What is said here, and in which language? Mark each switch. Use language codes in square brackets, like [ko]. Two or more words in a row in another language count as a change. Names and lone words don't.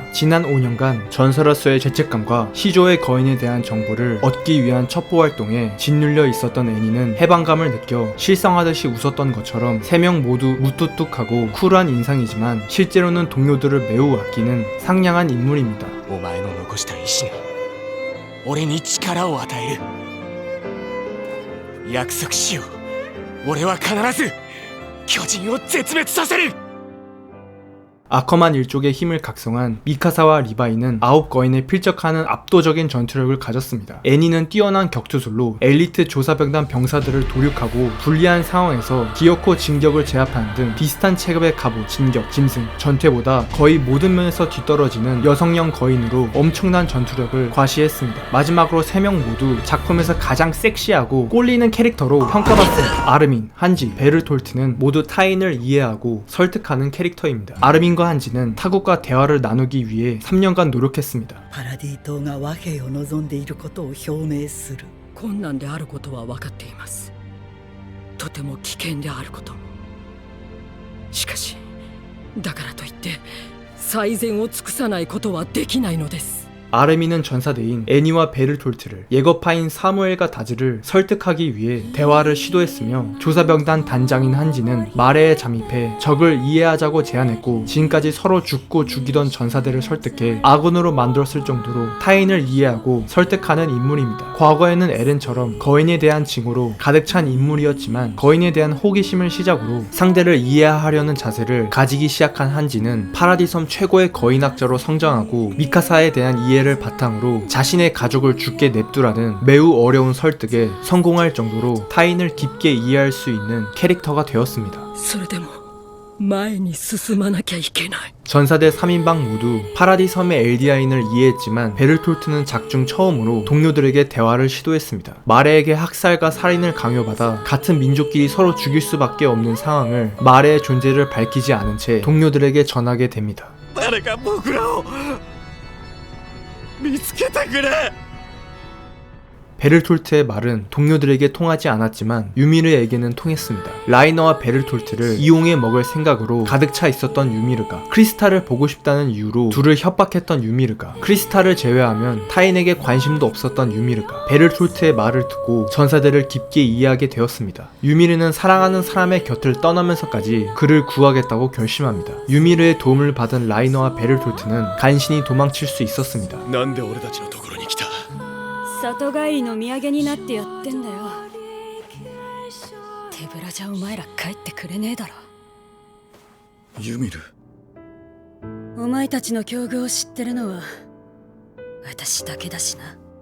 [ko] 지난 5년간 전설로서의 죄책감과 시조의 거인에 대한 정보를 얻기 위한 첩보 활동에 짓눌려 있었던 애니는 해방감을 느껴 실성하듯이 웃었던 것처럼 3명 모두 무뚝뚝하고 쿨한 인상이지만 실제로는 동료들을 매우 아끼는 상냥한 인물입니다. [ja] お前の残した石が俺に力を与える。約束しよう。俺は必ず巨人を絶滅させる。 [ko] 아커만 일족의 힘을 각성한 미카사와 리바이는 9거인에 필적하는 압도적인 전투력을 가졌습니다. 애니는 뛰어난 격투술로 엘리트 조사병단 병사들을 도륙하고 불리한 상황에서 기어코 진격을 제압하는 등 비슷한 체급의 갑옷, 진격, 짐승, 전퇴보다 거의 모든 면에서 뒤떨어지는 여성형 거인으로 엄청난 전투력을 과시했습니다. 마지막으로 3명 모두 작품에서 가장 섹시하고 꼴리는 캐릭터로 평가받습니다. 아르민, 한지, 베르톨트는 모두 타인을 이해하고 설득하는 캐릭터입니다. 아르민과 한지는 타국과 대화를 나누기 위해 3년간 노력했습니다. [ja] パラディ島が和平を望んでいることを表明する。困難であることは分かっています。とても危険であることも。しかしだからといって最善を尽くさないことはできないのです。 [ko] 아르민은 전사대인 애니와 베르톨트를, 예거파인 사무엘과 다즈를 설득하기 위해 대화를 시도했으며 조사병단 단장인 한지는 마레에 잠입해 적을 이해하자고 제안했고 지금까지 서로 죽고 죽이던 전사들을 설득해 아군으로 만들었을 정도로 타인을 이해하고 설득하는 인물입니다. 과거에는 에렌처럼 거인에 대한 징후로 가득 찬 인물이었지만 거인에 대한 호기심을 시작으로 상대를 이해하려는 자세를 가지기 시작한 한지는 파라디섬 최고의 거인학자로 성장하고 미카사에 대한 이해를 바탕으로 자신의 가족을 죽게 냅두라는 매우 어려운 설득에 성공할 정도로 타인을 깊게 이해할 수 있는 캐릭터가 되었습니다. [ja] それでも前に進まなきゃいけない。 [ko] 전사대 3인방 모두 파라디섬의 엘디아인을 이해했지만 베르톨트는 작중 처음으로 동료들에게 대화를 시도했습니다. 마레에게 학살과 살인을 강요받아 같은 민족끼리 서로 죽일 수밖에 없는 상황을 마레의 존재를 밝히지 않은 채 동료들에게 전하게 됩니다. [ja] 誰か僕らを見つけてくれ。 [ko] 베르톨트의 말은 동료들에게 통하지 않았지만 유미르에게는 통했습니다. 라이너와 베르톨트를 이용해 먹을 생각으로 가득 차 있었던 유미르가 크리스탈을 보고 싶다는 이유로 둘을 협박했던 유미르가 크리스탈을 제외하면 타인에게 관심도 없었던 유미르가 베르톨트의 말을 듣고 전사들을 깊게 이해하게 되었습니다. 유미르는 사랑하는 사람의 곁을 떠나면서까지 그를 구하겠다고 결심합니다. 유미르의 도움을 받은 라이너와 베르톨트는 간신히 도망칠 수 있었습니다. [ja] なんで俺たちのところに来た。里帰りの土産になってやってんだよ。手ぶらじゃお前ら帰ってくれねえだろ。ユミル、お前たちの境遇を知ってるのは私だけだしな。